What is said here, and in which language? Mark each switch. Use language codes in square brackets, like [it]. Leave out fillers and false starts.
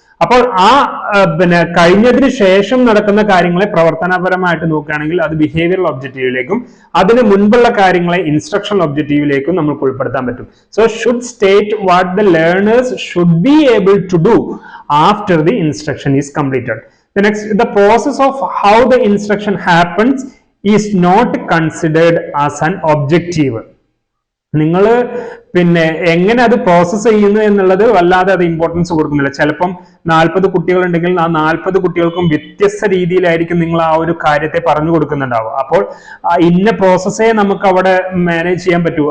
[ml] അപ്പോൾ ആ പിന്നെ കഴിഞ്ഞതിന് ശേഷം നടക്കുന്ന കാര്യങ്ങളെ പ്രവർത്തനപരമായിട്ട് നോക്കുകയാണെങ്കിൽ അത് ബിഹേവിയറൽ ഒബ്ജക്റ്റീവിലേക്കും അതിന് മുൻപുള്ള കാര്യങ്ങളെ ഇൻസ്ട്രക്ഷണൽ ഒബ്ജക്റ്റീവിലേക്കും നമുക്ക് ഉൾപ്പെടുത്താൻ പറ്റും. [en] So should state what the learners should be able to do after the instruction is completed. The process of how the instruction happens is not considered as an objective. [ml] നിങ്ങൾ പിന്നെ എങ്ങനെ അത് പ്രോസസ് ചെയ്യുന്നു എന്നുള്ളത് വല്ലാതെ അത് ഇമ്പോർട്ടൻസ് കൊടുക്കുന്നില്ല. ചിലപ്പം 40 കുട്ടികളുണ്ടെങ്കിൽ ആ 40 കുട്ടികൾക്കും വ്യത്യസ്ത രീതിയിലായിരിക്കും നിങ്ങൾ ആ ഒരു കാര്യത്തെ പറഞ്ഞു കൊടുക്കുന്നുണ്ടാവുക. അപ്പോൾ ഇന്ന പ്രോസസ്സേ നമുക്ക് അവിടെ മാനേജ് ചെയ്യാൻ പറ്റൂ.